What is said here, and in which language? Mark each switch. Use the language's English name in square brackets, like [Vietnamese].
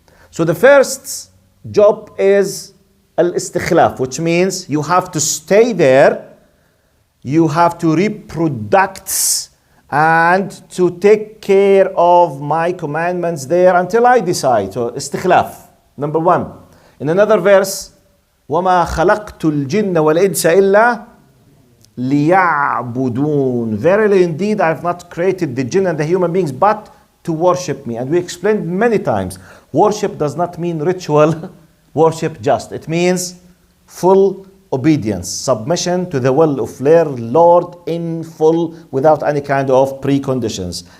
[English] So the first job is al-istikhlaf, which means you have to stay there, you have to reproduce and to take care of my commandments there until I decide. So istikhlaf, number one. In another verse, [Arabic] وَمَا خَلَقْتُ الْجِنَّ وَالْإِنسَ إِلَّا لِيَعْبُدُونَ. [English] Verily indeed, I have not created the jinn and the human beings but to worship me. And we explained many times, worship does not mean ritual worship just. It means full obedience, submission to the will of their Lord in full without any kind of preconditions.